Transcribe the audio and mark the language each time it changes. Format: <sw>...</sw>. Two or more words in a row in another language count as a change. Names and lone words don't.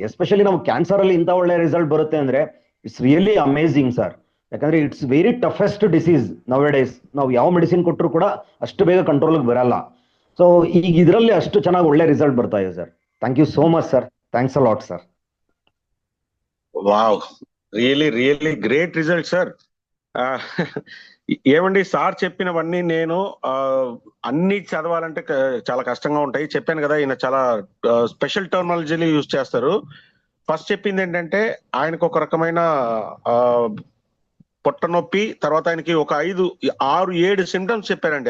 <kn>ಎಸ್ಪೆಷಲಿ ನಾವು ಕ್ಯಾನ್ಸರ್ ಅಲ್ಲಿ ಇಂಥ ಒಳ್ಳೆ ರಿಸಲ್ಟ್ ಬರುತ್ತೆ ಅಂದ್ರೆ</kn> <en>It's really amazing sir.</en> <kn>ಯಾಕಂದ್ರೆ</kn> <en>It's very toughest disease nowadays.</en> <kn>ನಾವು ಯಾವ ಮೆಡಿಸಿನ್ ಕೊಟ್ಟರು ಕೂಡ ಅಷ್ಟು ಬೇಗ ಕಂಟ್ರೋಲ್ಗೆ ಬರಲ್ಲ. ಸೊ ಈಗ ಇದರಲ್ಲಿ ಅಷ್ಟು ಚೆನ್ನಾಗಿ ಒಳ್ಳೆ ರಿಸಲ್ಟ್ ಬರ್ತಾ ಇದೆ ಸರ್.</kn> <en>Thank you so much sir. Thanks a lot sir. Wow, really great result sir.</en> <te>ఏమండి, సార్ చెప్పినవన్నీ నేను అన్ని చదవాలంటే చాలా కష్టంగా ఉంటాయి. చెప్పాను కదా, ఈయన చాలా</te> <en>special terminology</en> <te>యూజ్ చేస్తారు. ఫస్ట్ చెప్పింది ఏంటంటే ఆయనకు ఒక రకమైన పొట్ట నొప్పి, తర్వాత ఆయనకి ఒక 5, 6, 7 సిమ్టమ్స్ చెప్పారండి.</te>